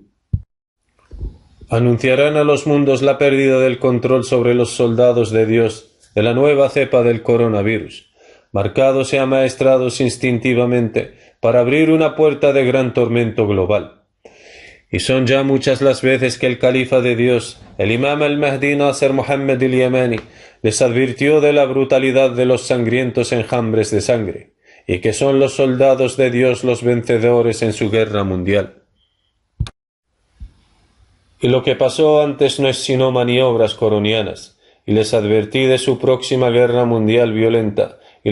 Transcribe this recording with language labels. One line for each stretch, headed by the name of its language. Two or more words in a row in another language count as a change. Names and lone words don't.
Spanish: Anunciarán a los mundos la pérdida del control sobre los soldados de Dios de la nueva cepa del coronavirus, marcados y amaestrados instintivamente para abrir una puerta de gran tormento global. Y son ya muchas las veces que el califa de Dios, el imam al-Mahdi Nasser Muhammad al-Yemeni, les advirtió de la brutalidad de los sangrientos enjambres de sangre, y que son los soldados de Dios los vencedores en su guerra mundial. Y lo que pasó antes no es sino maniobras coronianas, y les advertí de su próxima guerra mundial violenta, y